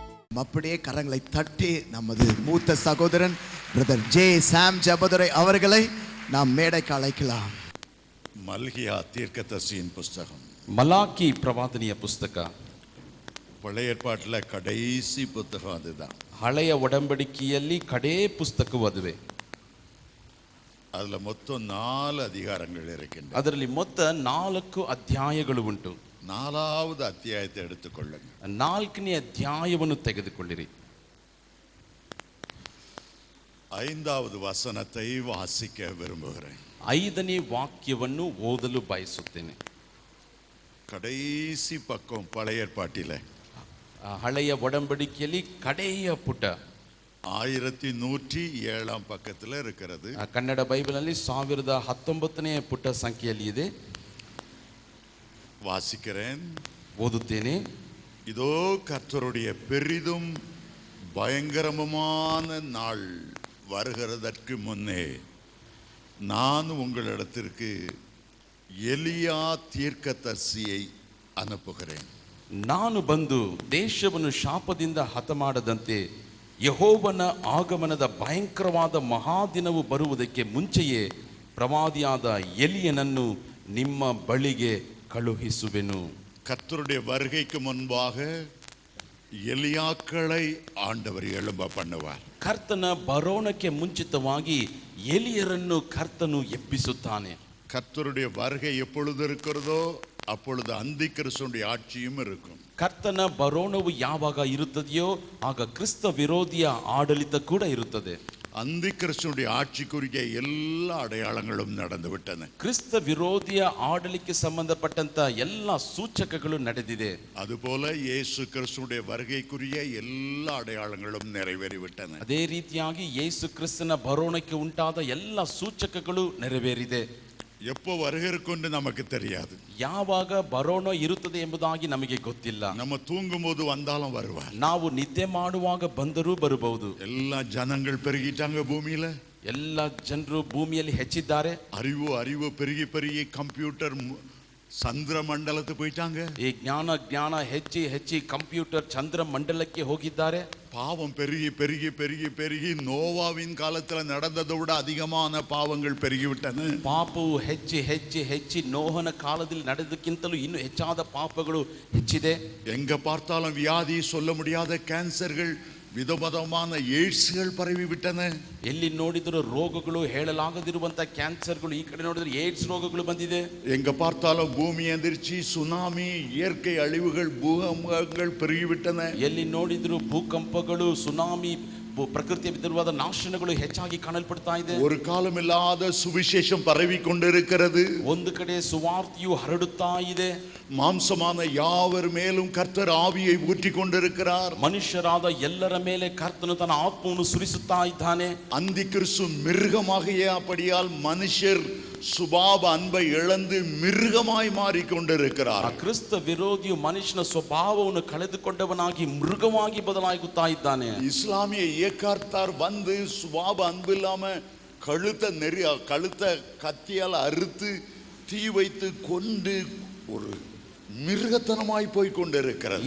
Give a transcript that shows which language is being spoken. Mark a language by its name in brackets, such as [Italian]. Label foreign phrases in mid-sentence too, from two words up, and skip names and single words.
[Tamil] அப்படியே கரங்களை தட்டி நமது மூத்த சகோதரன் பிரதர் ஜே சாம் ஜபதுரை அவர்களை நாம் மேடைக்கு அழைக்கலாம். மல்கியா தீர்க்கதரிசியின் புஸ்தகம், [Kannada] ಮಲಾಕಿ ಪ್ರವಾದನೆಯ ಪುಸ್ತಕ, [Tamil] பழைய ஏற்பாட்டில் கடைசி புத்தகம் அதுதான். [Kannada] ಹಳೆಯ ಒಡಂಬಡಿಕೆಯಲ್ಲಿ ಕಡೇ ಪುಸ್ತಕವು ಅದುವೆ. [Tamil] அதுல மொத்தம் 4 அதிகாரங்கள் இருக்கின்றன. [Kannada] ಅದರಲ್ಲಿ ಮೊತ್ತ 4 ಅಧ್ಯಾಯಗಳು ಉಂಟು. [Tamil] 4வது அத்தியாயத்தை எடுத்துக்கொள்ளுங்க. [Kannada] 4ನೇ ಅಧ್ಯಾಯವನ್ನು ತೆಗೆದುಕೊಳ್ಳಿರಿ. [Tamil] 5வது வசனத்தை வாசிக்க விரும்புகிறேன். [Kannada] 5ನೇ ವಾಕ್ಯವನ್ನು ಓದಲು ಬಯಸುತ್ತೇನೆ. [Tamil] கடைசி பக்கம் பழைய ஏற்பாட்டில் [Kannada] ಹಳೆಯ ಒಡಂಬಡಿಕೆಯಲ್ಲಿ ಕಡೆಯ ಪುಟ [Tamil] 1107 பக்கத்தில் இருக்கிறது. [Kannada] ಕನ್ನಡ ಬೈಬಲ್ನಲ್ಲಿ 1019ನೇ ಪುಟ ಸಂಖ್ಯೆಯಲ್ಲಿ ಇದೆ. [Tamil] வாசிக்கிறேன், [Kannada] ಓದುತ್ತೇನೆ. [Tamil] இதோ கர்த்தருடைய பெரிதும் பயங்கரமான நாள் வருகிறதற்கு முன்னே நான் உங்களிடத்திற்கு எலியா தீர்க்கதரிசியை ಅನುಪುகிறேன். [Kannada] ನಾನು ಬಂದು ದೇಶವನ್ನು ಶಾಪದಿಂದ ಹತಮಾಡದಂತೆ ಯೆಹೋವನ ಆಗಮನದ ಭಯಂಕರವಾದ ಮಹಾದಿನವು ಬರುವುದಕ್ಕೆ ಮುಂಚೆಯೇ ಪ್ರವಾದಿಯಾದ ಎಲಿಯನನ್ನು ನಿಮ್ಮ ಬಳಿಗೆ ಕಳುಹಿಸುವೆನು. [Tamil] கர்த்தருடைய வருகைக்கு முன்பாக எலியாக்களை ஆண்டவர் எழும்ப பண்ணுவார். [Kannada] ಕರ್ತನ ಬರೋಣಕ್ಕೆ ಮುಂಚಿತವಾಗಿ ಎಲಿಯರನ್ನು ಕರ್ತನು ಎಬ್ಬಿಸುತ್ತಾನೆ. [Tamil] கர்த்தருடைய வருகை எப்பொழுது இருக்கிறதோ அப்பொழுது அந்திகிறிஸ்துவின் ஆட்சியும் இருக்கும். [Kannada] ಕರ್ತನ ಬರೋಣವು ಯಾವಾಗ ಇರುತ್ತದೆಯೋ ಆಗ ಕ್ರಿಸ್ತ ವಿರೋಧಿಯ ಆಡಳಿತ ಕೂಡ ಇರುತ್ತದೆ. [Tamil] அந்திகிறிஸ்துவின் ஆட்சிக்குரிய எல்லா அடையாளங்களும் நடந்து விட்டன. [Kannada] ಕ್ರಿಸ್ತ ವಿರೋಧಿಯ ಆಡಳಿಕೆ ಸಂಬಂಧಪಟ್ಟಂತ ಎಲ್ಲ ಸೂಚಕಗಳು ನಡೆದಿದೆ. [Tamil] அதுபோல இயேசு கிறிஸ்துவின் வருகைக்குரிய எல்லா அடையாளங்களும் நிறைவேறிவிட்டன. [Kannada] ಅದೇ ರೀತಿಯಾಗಿ ಯೇಸು ಕ್ರಿಸ್ತನ ಬರೋಣಕ್ಕೆ ಉಂಟಾದ ಎಲ್ಲ ಸೂಚಕಗಳು ನೆರವೇರಿದೆ. [Tamil] எப்போ வருகிறதுன்னு நமக்கு தெரியாது. [Kannada] ಯಾವಾಗ ಬರೋಣ ಇರುತ್ತದೆ ಎಂಬುದಾಗಿ ನಮಗೆ ಗೊತ್ತಿಲ್ಲ. [Tamil] நம்ம தூங்கும்போது வந்தாலும் வருவார். [Kannada] ನಾವು ನಿದ್ದೆ ಮಾಡುವಾಗ ಬಂದರೂ ಬರಬಹುದು. [Tamil] எல்லா ஜனங்கள் பெருகிட்டாங்க பூமியில. [Kannada] ಎಲ್ಲ ಜನರು ಭೂಮಿಯಲ್ಲಿ ಹೆಚ್ಚಿದ್ದಾರೆ. [Tamil] அறிவு பெருகி பெருகி கம்ப்யூட்டர் [Kannada] ಚಂದ್ರ ಮಂಡಲಕ್ಕೆ [Tamil] போயிட்டாங்க. [Kannada] ಈ ಜ್ಞಾನ ಹೆಚ್ಚಿ ಕಂಪ್ಯೂಟರ್ ಚಂದ್ರ ಮಂಡಲಕ್ಕೆ ಹೋಗಿದ್ದಾರೆ. [Tamil] பாவம் பெருகி பெருகி பெருகி பெருகி நோவாவின் காலத்தில் நடந்ததை விட அதிகமான பாவங்கள் பெருகிவிட்டன. [Kannada] ಪಾಪವು ಹೆಚ್ಚಿ ನೋಹನ ಕಾಲದಲ್ಲಿ ನಡೆದಕ್ಕಿಂತಲೂ ಇನ್ನೂ ಹೆಚ್ಚಾದ ಪಾಪಗಳು ಹೆಚ್ಚಿದೆ. [Tamil] எங்க பார்த்தாலும் வியாதி, சொல்ல முடியாத கேன்சர்கள், விதவிதமான எய்ட்ஸ்கள் பரவிவிட்டன. [Kannada] ಎಲ್ಲಿ ನೋಡಿದರೂ ರೋಗಗಳು, ಹೇಳಲಾಗದಿರುವಂತ ಕ್ಯಾನ್ಸರ್ಗಳು, ಈ ಕಡೆ ನೋಡಿದ್ರೆ ಏಡ್ಸ್ ರೋಗಗಳು ಬಂದಿದೆ. [Tamil] எங்க பார்த்தாலும் பூமி எந்திரிச்சு சுனாமி, இயற்கை அழிவுகள், பூகம்பங்கள் பெருகிவிட்டன. [Kannada] ಎಲ್ಲಿ ನೋಡಿದ್ರು ಭೂಕಂಪಗಳು, ಸುನಾಮಿ, ಪ್ರಕೃತಿಯ ವಿರುದ್ಧವಾದ ನಾಶನಗಳು ಹೆಚ್ಚಾಗಿ ಕಾಣಲ್ಪಡ್ತಾ ಇದೆ. [Tamil] ஒரு காலமில்லாத சுவிசேஷம் பரவி கொண்டிருக்கிறது. [Kannada] ಒಂದು ಕಡೆ ಸುವಾರ್ತೆಯು ಹರಡುತ್ತಾ ಇದೆ. [Tamil] மாம்சமான யாவர் மேலும் கர்த்தர் ஆவியை ஊற்றிக் கொண்டிருக்கிறார். [Kannada] ಮನುಷ್ಯರಾದ ಎಲ್ಲರ ಮೇಲೆ ಕರ್ತನು ತನ್ನ ಆತ್ಮವನ್ನು ಸುರಿಸುತ್ತಾ ಇದ್ದಾನೆ. [Tamil] அந்திகிறிஸ்து மிருகமாகிய அப்படியால் மனுஷர் சுபாவ அன்பை இழந்து மிருகமாய் மாறிக்கொண்டிருக்கிறார். [Kannada] ಕ್ರಿಸ್ತ ವಿರೋಧಿಯು ಮನುಷ್ಯನ ಸ್ವಭಾವವನ್ನು ಕಳೆದುಕೊಂಡವನಾಗಿ ಮೃಗವಾಗಿ ಬದಲಾಗುತ್ತಾ ಇದ್ದಾನೆ. [Tamil] இஸ்லாமிய இயக்கத்தார் வந்து சுபாவ அன்பு இல்லாம கழுத்தை கத்தியால் அறுத்து தீ வைத்து கொண்டு ஒரு மிருகத்தனமாய் போய் கொண்டிருக்கிறது.